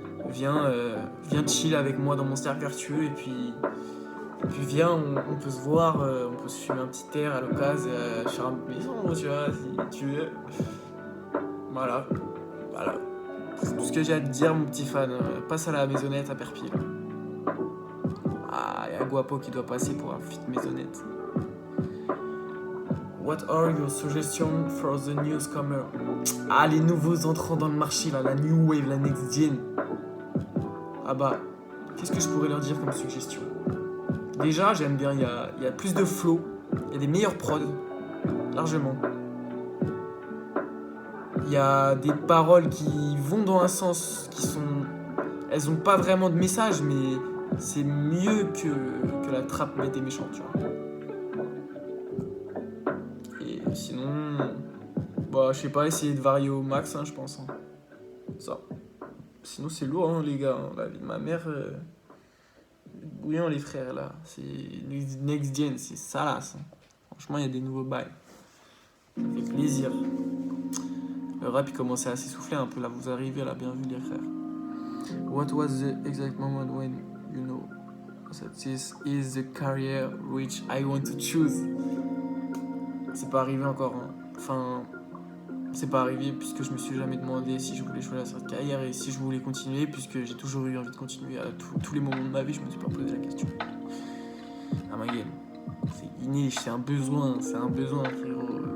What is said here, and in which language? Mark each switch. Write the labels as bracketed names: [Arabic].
[French] Viens chill avec moi dans mon cercle vertueux et puis viens, on peut se voir, on peut se fumer un petit air à l'occasion, sur une maison, tu vois, si tu veux. Voilà. C'est tout ce que j'ai à te dire, mon petit fan. Passe à la maisonnette à Perpille. Ah, il y a Guapo qui doit passer pour un fit maisonnette. [English] What are your suggestions for the newcomer? [French] Ah, les nouveaux entrants dans le marché, là, la new wave, la next gen. Ah bah, qu'est-ce que je pourrais leur dire comme suggestion? Déjà, j'aime bien, il y a plus de flow, il y a des meilleurs prods, largement. Il y a des paroles qui vont dans un sens, qui sont... Elles ont pas vraiment de message, mais c'est mieux que la trappe bête et méchante, tu vois. Et sinon... Bah, je sais pas, essayer de varier au max, hein, je pense. Hein. Ça. Sinon, c'est lourd, hein, les gars. Hein. La vie de ma mère... Bouillant, les frères, là. C'est next gen, c'est salace. Hein. Franchement, il y a des nouveaux bails. Ça fait plaisir. Le rap, il commençait à s'essouffler un peu, là. Vous arrivez, là, bien vu, les frères. [English] What was the exact moment when you know that this is the career which I want to choose? [French] C'est c'est pas arrivé encore. Hein. Enfin, c'est pas arrivé puisque je me suis jamais demandé si je voulais choisir cette carrière et si je voulais continuer, puisque j'ai toujours eu envie de continuer à tous les moments de ma vie, je me suis pas posé la question. Ah ma gueule, c'est inné, c'est un besoin, frérot.